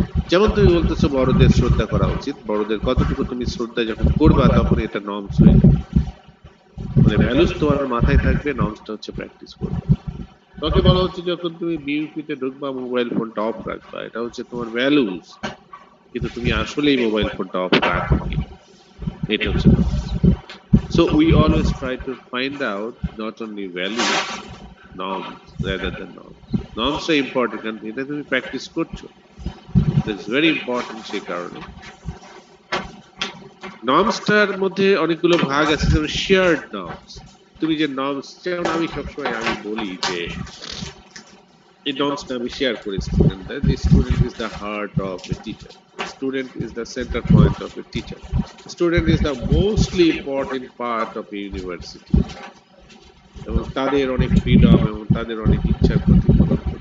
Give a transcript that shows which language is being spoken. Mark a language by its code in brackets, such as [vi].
[bn] যেমন তুমি বলতেছো বড়দের শ্রদ্ধা করা উচিত, বড়দের কতটুকু তুমি শ্রদ্ধা যখন করবা তখন এটা নর্মস হয়ে যাবে। মানে ভ্যালুস তোমার মাথায় থাকবে, নর্মসটা হচ্ছে প্র্যাকটিস করবে। তোমাকে বলা হচ্ছে যখন তুমি বিউপিতে ঢুকবা মোবাইল ফোনটা অফ রাখবা, এটা হচ্ছে তোমার ভ্যালুস, কিন্তু তুমি আসলেই মোবাইল ফোনটা অফ রাখো কিনা, এটা হচ্ছে norms. [en] So we always try to find out not only values, norms rather than norms. Norms are important [bn] কারণ এটা তুমি প্র্যাকটিস করছো, [en] That's very important. [bn] সেই কারণে নর্মসটার মধ্যে অনেকগুলো ভাগ আছে, যেমন শেয়ার্ড নর্মস। তুমি যে নর্মস, যেমন আমি সবসময় আমি বলি যে এই নর্মসটা আমি শেয়ার করি স্টুডেন্টদের, [en] যে student is the heart of a teacher, student is the centre point of a teacher, student is the mostly important part of a university, [bn] এবং তাদের অনেক ফ্রিডম এবং তাদের অনেক ইচ্ছার প্রতিফলন ঘটবে।